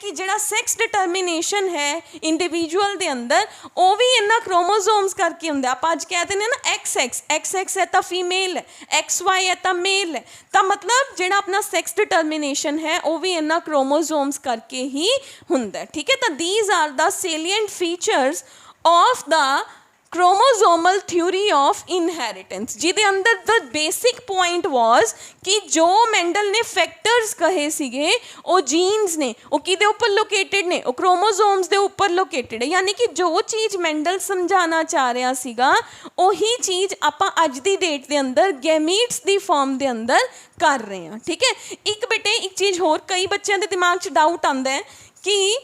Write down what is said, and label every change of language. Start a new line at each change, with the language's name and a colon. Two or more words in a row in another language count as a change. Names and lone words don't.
Punjabi: ਕਿ ਜਿਹੜਾ
English: sex determination
Punjabi: ਹੈ ਇੰਡੀਵਿਜੂਅਲ ਦੇ ਅੰਦਰ ਉਹ ਵੀ ਇਹਨਾਂ ਕ੍ਰੋਮੋਸੋਮਸ ਕਰਕੇ ਹੁੰਦਾ ਆਪਾਂ ਅੱਜ ਕਹਿ ਦਿੰਦੇ ਨਾ XX ਹੈ ਤਾਂ ਫੀਮੇਲ ਹੈ XY ਹੈ ਤਾਂ ਮੇਲ ਹੈ ਤਾਂ ਮਤਲਬ ਜਿਹੜਾ ਆਪਣਾ
English: sex determination
Punjabi: ਹੈ ਉਹ ਵੀ ਇਹਨਾਂ ਕ੍ਰੋਮੋਸੋਮਸ ਕਰਕੇ ਹੀ ਹੁੰਦਾ ਠੀਕ ਹੈ ਤਾਂ
English: these are the salient features of the chromosomal theory of inheritance
Punjabi: ਜਿਹਦੇ ਅੰਦਰ
English: the basic point was
Punjabi: ਕਿ ਜੋ ਮੈਂਡਲ ਨੇ ਫੈਕਟਰਸ ਕਹੇ ਸੀਗੇ ਉਹ ਜੀਨਸ ਨੇ ਉਹ ਕਿਹਦੇ ਉੱਪਰ ਲੋਕੇਟਡ ਨੇ ਉਹ ਕ੍ਰੋਮੋਸੋਮਸ ਦੇ ਉੱਪਰ ਲੋਕੇਟਡ ਹੈ ਯਾਨੀ ਕਿ ਜੋ ਚੀਜ਼ ਮੈਂਡਲ ਸਮਝਾਉਣਾ ਚਾਹ ਰਿਹਾ ਸੀਗਾ ਉਹੀ ਚੀਜ਼ ਆਪਾਂ ਅੱਜ ਦੀ ਡੇਟ ਦੇ ਅੰਦਰ ਗੈਮੀਟਸ ਦੀ ਫਾਰਮ ਦੇ ਅੰਦਰ ਕਰ ਰਹੇ ਹਾਂ ਠੀਕ ਹੈ ਇੱਕ ਬੇਟੇ ਇੱਕ ਚੀਜ਼ ਹੋਰ ਕਈ ਬੱਚਿਆਂ ਦੇ ਦਿਮਾਗ 'ਚ ਡਾਊਟ ਆਉਂਦਾ ਹੈ ਕਿ